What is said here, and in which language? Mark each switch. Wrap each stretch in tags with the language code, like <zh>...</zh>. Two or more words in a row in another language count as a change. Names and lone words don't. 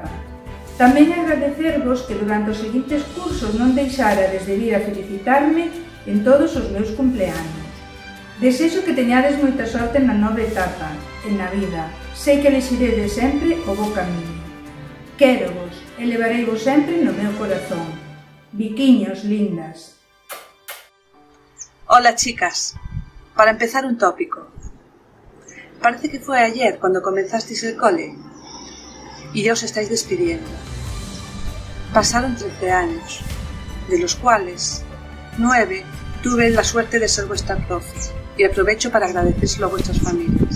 <gl>Tamén agradecervos que durante os seguintes cursos non deixarades de vir a felicitarme en todos os meus cumpleanos. Desexo que teñades moita sorte na nova etapa, en na vida. Sei que elegirede sempre o bo camiño. Quérovos e levareivos sempre no meu corazón. Biquiños lindas.</gl> <es>Hola chicas, para empezar un tópico. Parece que fue ayer cuando comenzasteis el cole y ya os estáis despidiendo. Pasaron 13 años, de los cuales 9 tuve la suerte de ser vuestra profe y aprovecho para agradecérselo a vuestras familias.</es>